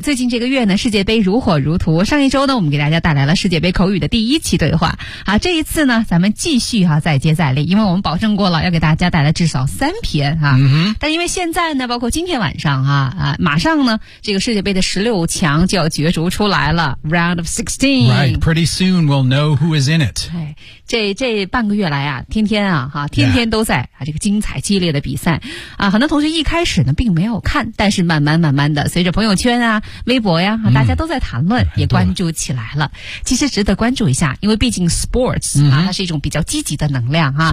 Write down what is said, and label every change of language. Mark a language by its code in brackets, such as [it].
[zh] 最近这个月呢，世界杯如火如荼，上一周呢，我们给大家带来了世界杯口语的第一期对话。好，这一次呢，咱们继续啊，再接再厉，因为我们保证过了要给大家带来至少三篇啊。但因为现在呢，包括今天晚上啊，马上呢，这个世界杯的16强就要角逐出来了 ，Round of 16. [en] Right, pretty soon we'll know who is in it. [zh] 这半个月来啊，天天啊，哈，天天都在、这个精彩激烈的比赛啊。很多同学一开始呢并没有看，但是慢慢的，随着朋友圈啊、微博呀、大家都在谈论、也关注起来了。其实值得关注一下，因为毕竟 sports、它是一种比较积极的能量啊。